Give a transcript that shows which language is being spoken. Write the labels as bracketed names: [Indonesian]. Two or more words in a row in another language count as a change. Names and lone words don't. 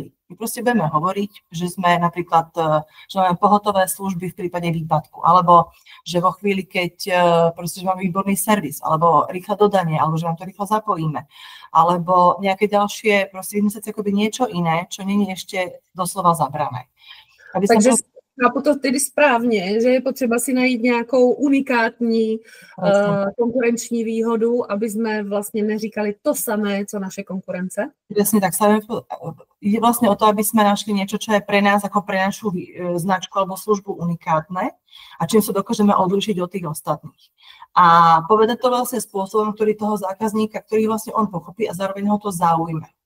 [Slovak] My proste budeme hovoriť, že sme napríklad, že máme pohotové služby v prípade výpadku, alebo že vo chvíli, keď proste, že máme výborný servis, alebo rýchle dodanie, alebo že vám to rýchlo zapojíme, alebo nejaké ďalšie, proste vymyslieť akoby niečo iné, čo nie je ešte doslova zabrané. [Czech] Takže chápu to tedy správně, že je potřeba si najít nějakou unikátní konkurenční výhodu, aby jsme vlastně neříkali to samé, co naše konkurence? [Slovak] Presne tak. Ide vlastne o to, aby sme našli niečo, čo je pre nás ako pre našu značku alebo službu unikátne a čím sa dokážeme odlišiť od tých ostatných. A povedať to vlastne spôsobom, ktorý toho zákazníka, ktorý vlastne on pochopí a zároveň ho to zaujme.